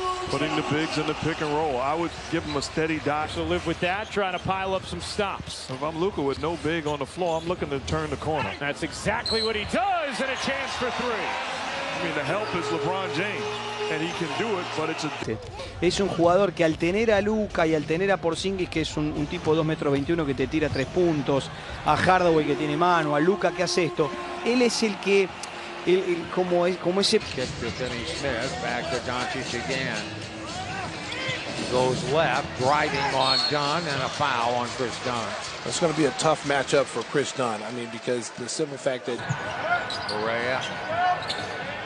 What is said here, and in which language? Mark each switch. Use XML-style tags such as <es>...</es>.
<en>Putting the bigs in the pick and roll. I would give him a steady dive. So live with that, trying to pile up some stops. If I'm Luka with no big on the floor, I'm looking to turn the corner. That's exactly what he does, and a chance for three. I mean, the help is LeBron James, and he can do it, but it's a...</en> <es>Es un jugador que al tener a Luka y al tener a Porzingis, que es un tipo 2,21 m que te tira 3 puntos, a Hardaway que tiene mano, a Luka que hace esto, él es el que, como ese...</es> <en>Kick to Finney Smith, back to Doncic again. He goes left, driving on Dunn, and a foul on Chris Dunn. It's going to be a tough matchup for Chris Dunn. I mean, because the simple fact that... Correa.</en>